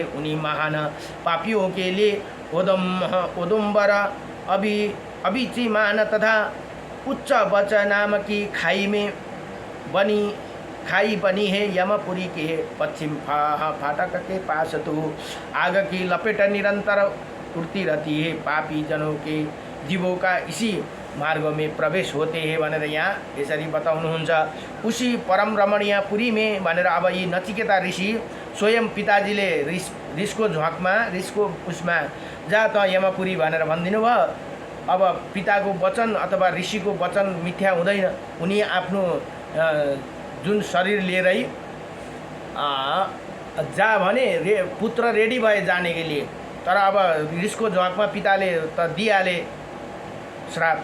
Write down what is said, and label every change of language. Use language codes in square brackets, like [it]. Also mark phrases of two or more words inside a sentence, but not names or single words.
[hi] उन्हीं महान पापियों के लिए उदुम्बर अभिचिमान तथा उच्च बच नाम की खाई बनी है। यमपुरी के पश्चिम फाटक के पास तो आग की लपेट निरंतर उड़ती रहती है। पापी जनों के जीवों का इसी मार्ग में प्रवेश होते हैं [ne] भनेर यहाँ यसरी बताउनुहुन्छ। [hi] उसी परम रमणीय पुरी में [ne] भनेर अब यी नचिकेता ऋषि स्वयं पिताजीले रिसको उसमा जा त यमपुरी भनेर भनिदिनु भयो। अब पिताको वचन अथवा ऋषिको वचन मिथ्या हुँदैन। उनी आफ्नो जुन शरीर लिएरै जा भने पुत्र रेडी भए [hi] जाने के लिए, [ne] तर अब रिसको झ्वाकमा पिताले त दिइहाले श्राप।